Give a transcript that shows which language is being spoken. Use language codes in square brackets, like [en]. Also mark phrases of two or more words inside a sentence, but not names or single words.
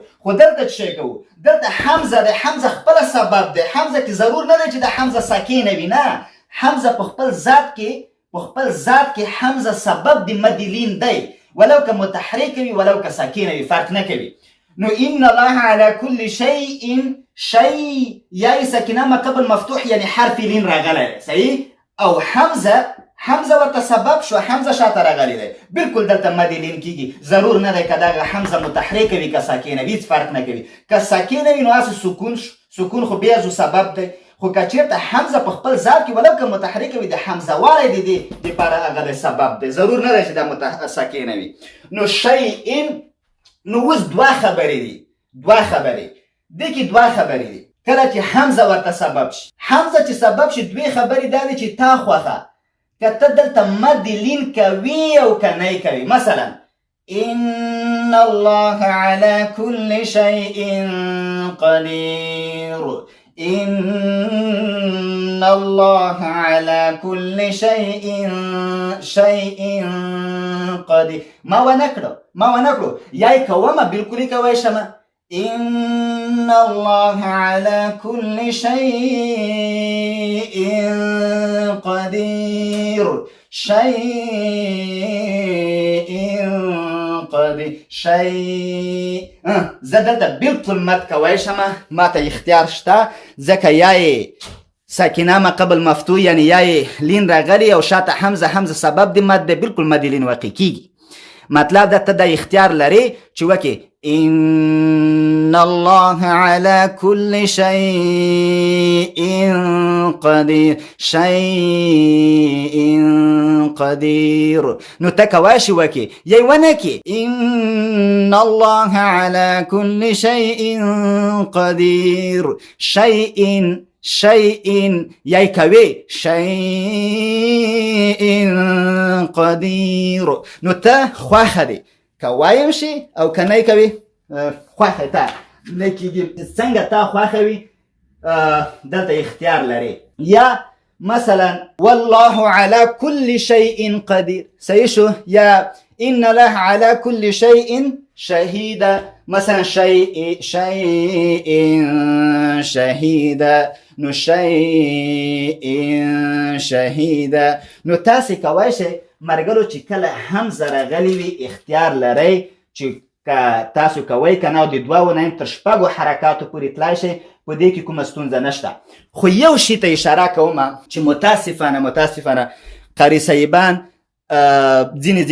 [ps] خو دلته څه شی کوو دلته حمزه دی. حمزه خپله سبب دی. حمزه کې ضرور نه دی چې د حمزه ساکنه وي نه. حمزه په خپل ذات کې حمزه سبب د مد لین دی ولو که متحرک وي ولو که ساکنه وي فرق نه کوي. نو [ar] ان الله علی کل شیء [ps] یا ساکنه مقبل مفتوح یعنی حرف لین راغلی صحیح. او حمزه ورته سبب شو. حمزه شاته راغلی دی. بالکل دلته مد لین کیږي. ضرور نه دی که دغه حمزه متحرک وي که ساکنه وي هیڅ فرق نه کوي. که ساکنه وي نو هسې سکون خو بیا زو سبب دی. خو که چېرته حمزه په خپل ذات کې ولو که متحرکه وي د حمزه والی د دې دپاره هغه د سبب دی. ضرور نه دی چې دا ساکنه وي. نو شیء نو اوس دوه خبرې دي. دې کې دوه خبرې دي. کله چې حمزه ورته سبب شي. حمزه چې سبب شي دوې خبرې دا دي چې تا خوښه که ته دلته مد لین کوي او که نه کوي. [ar] مثلا ان الله علی کل شیء قدیر. ان الله على كل شيء قدیر. [ps] ما ونکړو یا کومه بالکل کوي شمه. [ar] ان الله على كل شيء قدیر. [ps] زه دلته بالکل مد کوی شمه. ما ته اختیار شته ځکه یا ساکنه مقبل مفتوح یعنی یا لین راغلی او شاته حمزه سبب د مد دی. بالکل مد لین واقع کیږي. مطلب دا ته د اختیار لري چې وکې [ar] ان الله على كل شيء قدیر. [ps] نو ته کوای شي وکې یا ونه کې [ar] ان الله على كل شيء قدیر. [ps] شیء یا کوي [ar] شیء قدیر. [ps] نو ته خوښه دی کوای شي او که نه کوي خوښه ته نه کېږي. څنګه ته خوښه وي دلته اختیار لري. [ar] یا مثلا والله على كل شيء قدیر. صحیح شو. یا ان الله على كل شيء شهيدا. مثلا شيء شهيدا. نو شيء شهيدا. [ps] نو تاسې کوی شئ مرګلو چې کله حمزه راغلی وي اختیار لرئ چې که تاسو کوئ که نه د دوو نه تر شپږو حرکاتو پورې تلای شئ. په دې کې کومه ستونزه نشته. خو یو شي ته اشاره کومه چې متاسفانه قاري صاحبان ځینې ځکې اشتباه کوي.